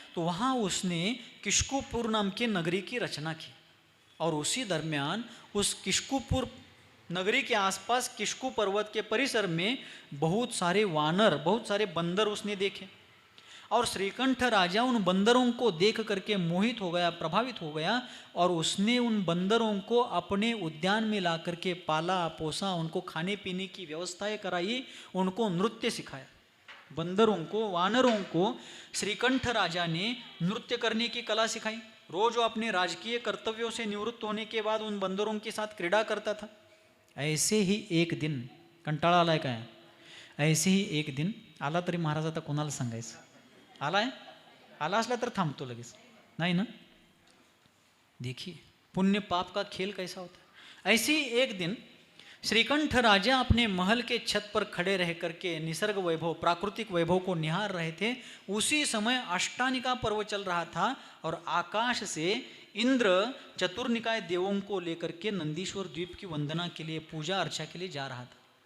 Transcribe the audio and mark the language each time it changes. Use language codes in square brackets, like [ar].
[hi] तो वहाँ उसने किष्कुपुर नाम के नगरी की रचना की और उसी दरमियान उस किष्कुपुर नगरी के आसपास किष्कु पर्वत के परिसर में बहुत सारे वानर, बहुत सारे बंदर उसने देखे और श्रीकंठ राजा उन बंदरों को देख करके मोहित हो गया, प्रभावित हो गया और उसने उन बंदरों को अपने उद्यान में ला करके पाला पोसा, उनको खाने पीने की व्यवस्थाएं कराई, उनको नृत्य सिखाया। बंदरों को, वानरों को श्रीकंठ राजा ने नृत्य करने की कला सिखाई। रोज वो अपने राजकीय कर्तव्यों से निवृत्त होने के बाद उन बंदरों के साथ क्रीड़ा करता था। ऐसे ही एक दिन, [mr] कंटाळा आलाय काय, ऐसे ही एक दिन आला तरी महाराज आता कोणाला सांगायचं? आलाय? आला असला तर थांबतो लगेच, नाही ना? [hi] देखिए पुण्य पाप का खेल कैसा होता है। ऐसे ही एक दिन श्रीकंठ राजा अपने महल के छत पर खड़े रह करके निसर्ग वैभव, प्राकृतिक वैभव को निहार रहे थे। उसी समय अष्टानिका पर्व चल रहा था और आकाश से इंद्र चतुर्निकाय देवों को लेकर के नंदीश्वर द्वीप की वंदना के लिए, पूजा अर्चा के लिए जा रहा था।